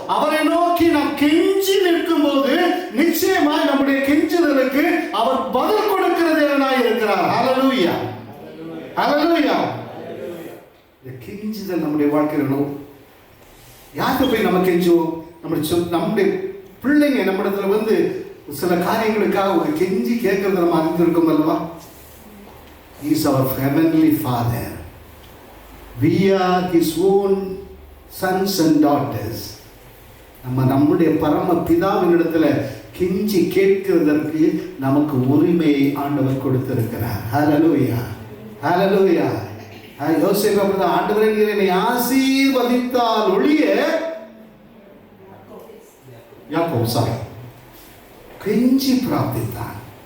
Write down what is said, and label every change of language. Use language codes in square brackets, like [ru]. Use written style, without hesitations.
[ta] அவரை நோக்கி நாம் கெஞ்சி நிற்கும் போது நிச்சயமாய் நம்முடைய கெஞ்சுதலுக்கு அவர் பதில் கொடுக்கிற தேவனாய் இருக்கிறார். ஹல்லேலூயா, ஹல்லேலூயா. இந்த கெஞ்சுதல் நம்முடைய வாழ்க்கையில் யாருக்கு போய் நம்ம கெஞ்சுவோம்? நம்முடைய பிள்ளைங்க நம்மிடத்துல வந்து சில காரியங்களுக்காக ஒரு கெஞ்சி கேட்கறது நம்ம அறிந்திருக்கோம் அல்லவா? [en] He is our heavenly Father. We are his own sons and daughters. [ta] நம்முடைய பரம பிதாவினிடத்துல கெஞ்சி கேட்கிறதற்கு நமக்கு உரிமையை ஆண்டவர் கொடுத்திருக்கிறார். ஹல்லேலூயா, ஹல்லேலூயா. யோசேப்பு அப்படிதான், ஆண்டவரே நீர் என்னை ஆசீர்வதித்தால் ஒழிய, யாக்கோபு கெஞ்சி பிரார்த்தித்தான்.